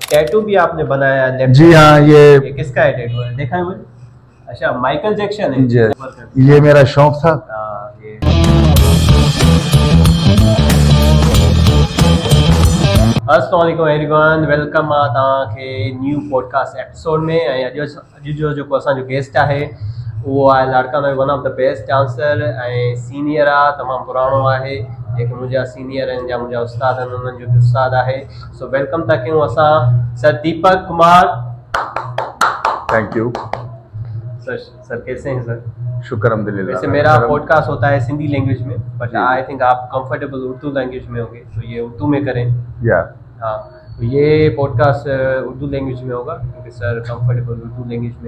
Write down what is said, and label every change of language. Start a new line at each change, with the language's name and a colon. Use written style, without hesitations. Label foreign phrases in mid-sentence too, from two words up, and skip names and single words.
Urdu: ٹیٹو بھی آپ نے بنایا? جی ہاں۔ یہ کس کا ہے ٹیٹو؟ ہے دیکھا ہے مجھے۔ اچھا، مائیکل جیکسن ہے. یہ میرا شوق تھا.
Arabic: السلام عليكم
English: everyone, welcome
Sindhi: आ तव्हांखे
English: new podcast episode
Sindhi: में। अॼु जो असांजो गेस्ट आहे उहो आहे लाड़काना जो
English: one of the best dancer
Sindhi: ऐं सीनियर आहे, तमामु पुराणो आहे। जेके मुंहिंजा सीनियर आहिनि या मुंहिंजा उस्ताद आहिनि उन्हनि जो बि उस्ताद आहे। सो वेलकम था कयूं असां सर दीपक कुमार।
English: thank you
Urdu: سر کیسے ہیں سر?
Arabic: شكر الحمد لله.
Urdu: ویسے میرا پوڈکاسٹ ہوتا ہے سندھی لینگویج میں,
English: but I think
Urdu: آپ کمفرٹیبل اردو لینگویج میں ہوں گے، تو یہ اردو میں کریں. ہاں، تو یہ پوڈکاسٹ اردو لینگویج میں ہوگا کیونکہ سر کمفرٹیبل اردو لینگویج میں.